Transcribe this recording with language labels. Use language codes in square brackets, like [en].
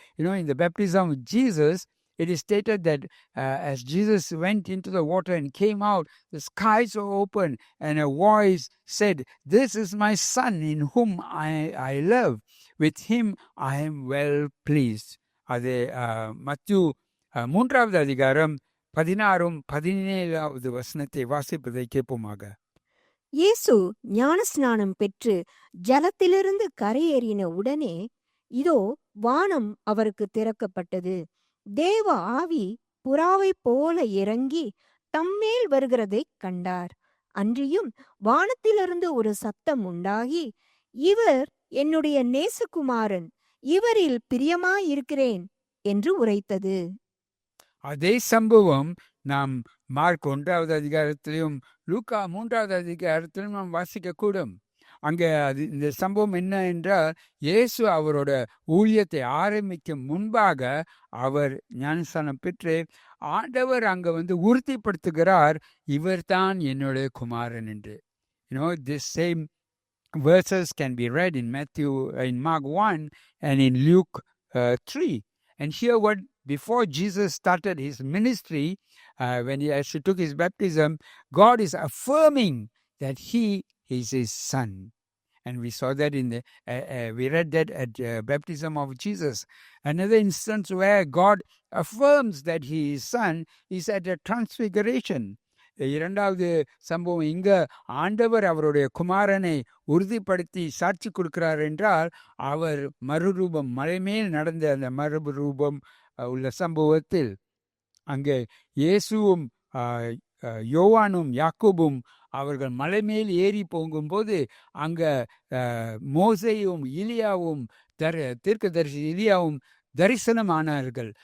[en] In the baptism of Jesus, it is stated that as Jesus went into the water and came out, the skies were open and a voice said, "This is my Son in whom I love. With him I am well pleased." [ta] அது மத்தேயு 3வது அதிகாரம் 16 17வது வசனத்தை வாசிப்பதை கேட்போமாக. இயேசு ஞானஸ்நானம் பெற்று ஜலத்திலிருந்து கரையேறின உடனே இதோ வானம் அவருக்கு திறக்கப்பட்டது. தேவ ஆவி புறாவை போல இறங்கி தம்மேல் வருகிறதை கண்டார். அன்றியும் வானத்திலிருந்து ஒரு சத்தம் உண்டாகி, இவர் என்னுடைய நேசகுமாரன், இவரில் பிரியமாயிருக்கிறேன் என்று உரைத்தது. அதே சம்பவம் நாம் மார்க் 1வது அதிகாரத்திலும் லூக்கா 3வது அதிகாரத்திலும் நாம் வாசிக்கக்கூடும். அங்கே இந்த சம்பவம் என்ன என்றால், இயேசு அவரோட ஊழியத்தை ஆரம்பிக்கும் முன்பாக அவர் ஞானஸ்நானம் பெற்று ஆண்டவர் அங்கே உறுதிப்படுத்துகிறார், இவர்தான் என்னுடைய குமாரன் என்று. [en] This same verses can be read in Mark 1 and in Luke 3. And here before Jesus started his ministry, as he took his baptism, God is affirming that he is his son. And we saw that we read that at baptism of Jesus. Another instance where God affirms that he is son is at the transfiguration. [ta] இரண்டாவது சம்பவம், இங்க ஆண்டவர் அவருடைய குமாரனை உறுதிப்படுத்தி சாட்சி கொடுக்கிறார் என்றால், அவர் மறுரூபம், மலைமேல் நடந்த அந்த மறுரூபம் உள்ள சம்பவத்தில் அங்கே இயேசுவும் யோவானும் யாக்கோபும் அவர்கள் மலை மேல் ஏறி போகும்போது அங்க மோசேயும் இலியாவும் தீர்க்கதரிசி இலியாவும் தரிசனமானார்கள்.